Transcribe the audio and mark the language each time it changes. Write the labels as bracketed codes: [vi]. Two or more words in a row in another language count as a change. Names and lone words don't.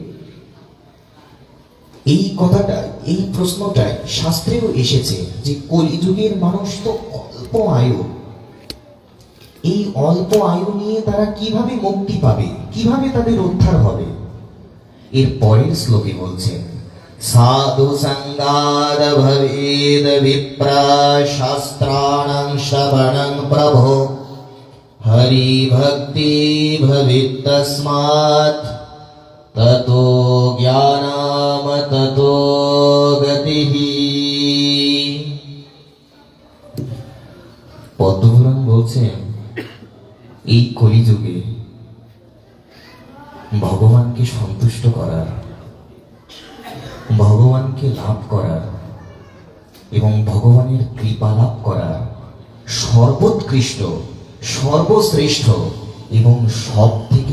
[bn] এই কথাটা, এই প্রশ্নটাই শাস্ত্রেও এসেছে যে কলিযুগের মানুষ তো অল্প আয়ু, এই অল্প আয়ু নিয়ে তারা কিভাবে মুক্তি পাবে, কিভাবে তাদের উদ্ধার হবে। এর পরের শ্লোকে বলছেন, [sa] সাধু সঙ্গাদ ভবেদ বিপ্রা শাস্ত্রাণং শ্রবণং প্রভো হরি ভক্তি ভবেত তস্মাৎ ততো জ্ঞানাম ততো গতিঃ। [bn] পদ্মপুরাণ বলছেন এই কলিযুগে ভগবানকে সন্তুষ্ট করার, ভগবানকে লাভ করার এবং ভগবানের কৃপা লাভ করার সর্বোৎকৃষ্ট, সর্বশ্রেষ্ঠ এবং সব থেকে